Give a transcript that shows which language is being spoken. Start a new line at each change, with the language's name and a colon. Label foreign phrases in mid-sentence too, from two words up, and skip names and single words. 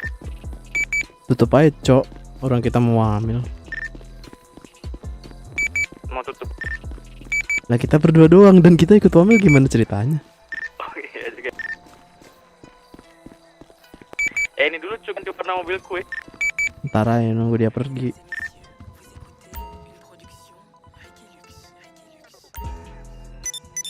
Indonesian: Tutup aja cok. Orang kita mau hamil. Mau tutup? Nah kita berdua doang dan kita ikut wamil gimana ceritanya? Oh iya juga. Ini dulu cuma ganti warna mobilku ya. Ntar aja nunggu dia pergi.
French: mesdames et messieurs, vous écoutez une production Reiki Lux.